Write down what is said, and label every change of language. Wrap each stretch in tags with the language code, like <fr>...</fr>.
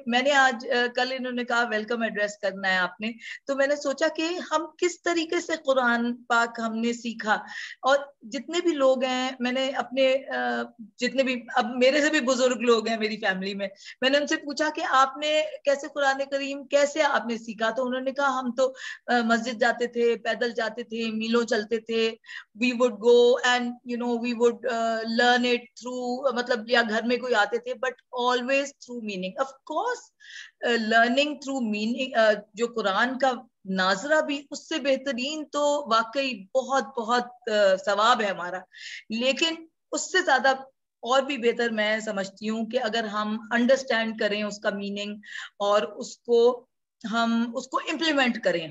<ur>میں نے آج کل انہوں نے کہا ویلکم ایڈریس کرنا ہے آپ نے, تو میں نے سوچا کہ ہم کس طریقے سے قرآن پاک ہم نے سیکھا. اور جتنے بھی لوگ ہیں, میں نے اپنے جتنے بھی اب میرے سے بھی بزرگ لوگ ہیں میری فیملی میں نے ان سے پوچھا کہ آپ نے کیسے قرآن کریم کیسے آپ نے سیکھا. تو انہوں نے کہا ہم تو مسجد جاتے تھے, پیدل جاتے تھے, میلوں چلتے تھے.</ur> <en>We would go and we would learn it through,</en> <ur>matlab ya ghar mein koi aate the,</ur> <en>but always through meaning. Of course learning through meaning,</en> <ur>jo Quran ka ناظرہ بھی اس سے بہترین تو واقعی بہت بہت ثواب ہے ہمارا, لیکن اس سے زیادہ اور بھی بہتر میں سمجھتی ہوں کہ اگر ہم انڈرسٹینڈ کریں اس کا میننگ اور اس کو ہم اس کو امپلیمنٹ کریں.</ur>